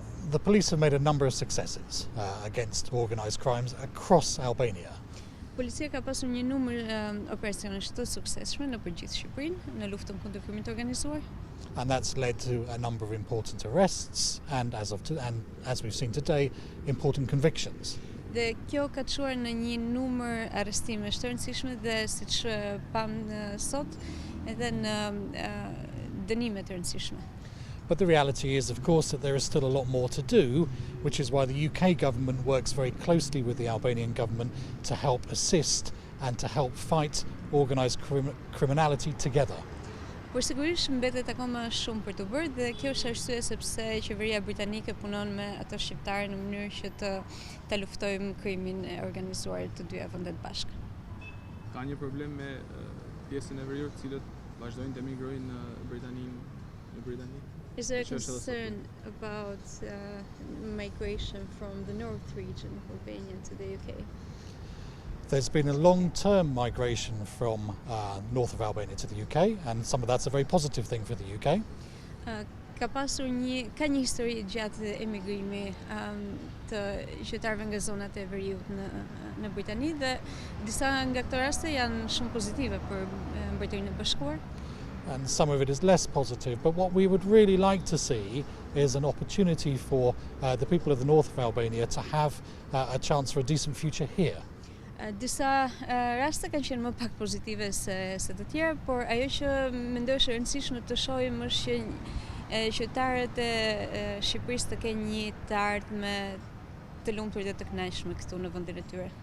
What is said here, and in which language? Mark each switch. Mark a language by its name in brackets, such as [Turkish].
[English] The police have made a number of successes against organised crimes across Albania. [Albanian] Policia ka pasur një numër operacionesh të suksesshme në përgjithë Shqipërinë në luftën kundër krimit të organizuar. [English] And that's led to a number of important arrests and as we've seen today, important convictions. [Albanian] Dhe kjo ka çuar në një numër arrestimesh të rëndësishme dhe siç pam sot edhe në dënime të rëndësishme. [English] But the reality is, of course, that there is still a lot more to do, which is why the UK government works very closely with the Albanian government to help assist and to help fight organised criminality together. [Albanian] Por sigurisht mbetet akoma shumë për të bërë dhe kjo është arsye sepse qeveria britanike punon me ato shqiptarë në mënyrë që ta luftojmë krimin e organizuar të dyja vendet bashkë. Ka një problem me pjesën e veriut, cilët vazhdojnë të emigrojnë në Britani? [English] Is there a concern about migration from the north region of Albania to the UK? There's been a long-term migration from north of Albania to the UK, and some of that's a very positive thing for the UK. [Albanian] Ka një histori gjatë emigrimi të qytetarëve nga zonat e veriut në Britani dhe disa nga këto raste janë shumë pozitive për Mbretërinë e Bashkuar. [English] And some of it is less positive, but what we would really like to see is an opportunity for the people of the north of Albania to have a chance for a decent future here. [Albanian] Disa raste kanë qenë më pak pozitive se të tjera, por ajo që mendoj është e rëndësishme të shohim është që qytetarët e Shqipërisë të kenë një të ardhme të lumtur dhe të kënaqshme këtu në vendin e tyre.